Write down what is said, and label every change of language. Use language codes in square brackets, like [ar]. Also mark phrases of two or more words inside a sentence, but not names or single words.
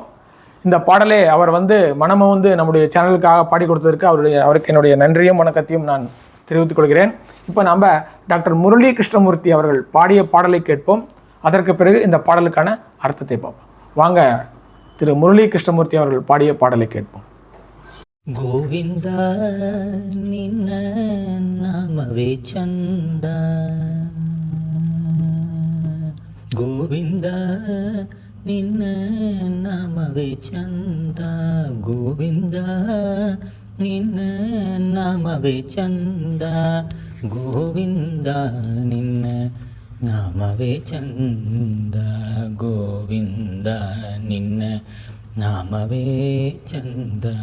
[ta] இந்த பாடலை அவர் வந்து மனமும் வந்து நம்முடைய சேனலுக்காக பாடி கொடுத்ததற்கு அவருக்கு என்னுடைய நன்றியும் வணக்கத்தையும் நான் தெரிவித்துக் கொள்கிறேன். இப்போ நம்ம டாக்டர் முரளி கிருஷ்ணமூர்த்தி அவர்கள் பாடிய பாடலை கேட்போம். அதற்கு பிறகு இந்த பாடலுக்கான அர்த்தத்தை பார்ப்போம். வாங்க, திரு முரளி கிருஷ்ணமூர்த்தி அவர்கள் பாடிய பாடலை கேட்போம். [kn] ಗೋವಿಂದ ನಿನ್ನ ನಾಮವೇ ಚಂದ, ಗೋವಿಂದ ನಿನ್ನ ನಾಮವೇ ಚಂದ, ಗೋವಿಂದ ನಿನ್ನ ನಾಮವೇ ಚಂದ, ಗೋವಿಂದ ನಿನ್ನ ನಾಮವೇ ಚಂದ, ಗೋವಿಂದ ನಿನ್ನ ನಾಮವೇ ಚಂದ.